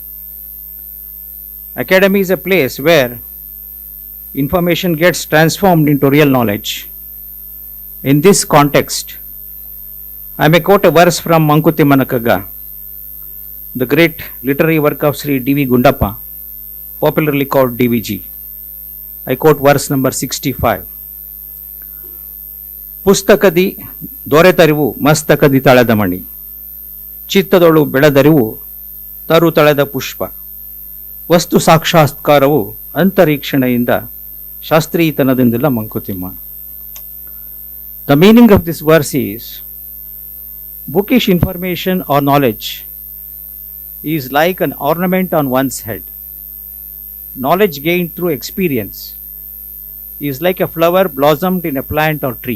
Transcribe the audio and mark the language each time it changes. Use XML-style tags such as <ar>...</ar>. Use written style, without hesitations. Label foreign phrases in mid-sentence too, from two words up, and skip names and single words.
<en>Academy is a place where information gets transformed into real knowledge. In this context, I may quote a verse from Mankuti Manakaga, the great literary work of Sri D.V. Gundappa, popularly called DVG. I quote verse number 65.</en> <kn>ಪುಸ್ತಕದಿ ದೊರೆತರಿವು ಮಸ್ತಕದಿ ತಳೆದ ಮಣಿ, ಚಿತ್ತದೊಳು ಬೆಳೆದರಿವು ತರು ತಳೆದ ಪುಷ್ಪ, ವಸ್ತು ಸಾಕ್ಷಾತ್ಕಾರವು ಅಂತರೀಕ್ಷಣೆಯಿಂದ ಶಾಸ್ತ್ರೀತನದಿಂದಿಲ್ಲ ಮಂಕುತಿಮ್ಮ.</kn> <en>The meaning of this verse is, bookish information or knowledge is like an ornament on one's head. Knowledge gained through experience is like a flower blossomed in a plant or tree.</en>